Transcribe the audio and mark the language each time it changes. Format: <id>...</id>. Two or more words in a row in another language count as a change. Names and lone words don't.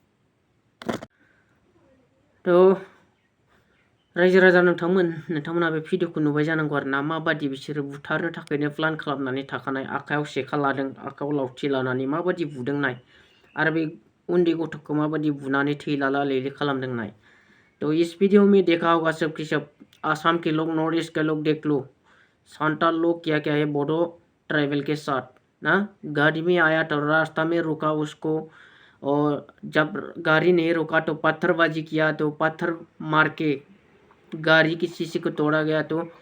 <brx>थ' रायजो राजा नोंथांमोना बे भिडिअखौ नुबाय जानांगौ आरोना माबादि बिसोरो बुथारनो थाखायनो प्लान खालामनानै थाखानाय आखायाव सेखा लादों आखायाव लावथि लानानै माबादि बुदों नाय आरो बे उन्दै गथ'खौ माबादि बुनानै थैलाला लेले खालामदों नाय</brx> <hi>तो इस वीडियो में देखा होगा सबके सब आसाम के लोग नॉर्थ ईस्ट के लोग देख लो सांताल लोग क्या क्या है बोडो ट्राइबल के साथ ना गाड़ी में आया तो रास्ता में रुका उसको और जब गाड़ी नहीं रुका तो पत्थरबाजी किया तो पत्थर मार के गाड़ी की शीशे को तोड़ा गया तो</hi>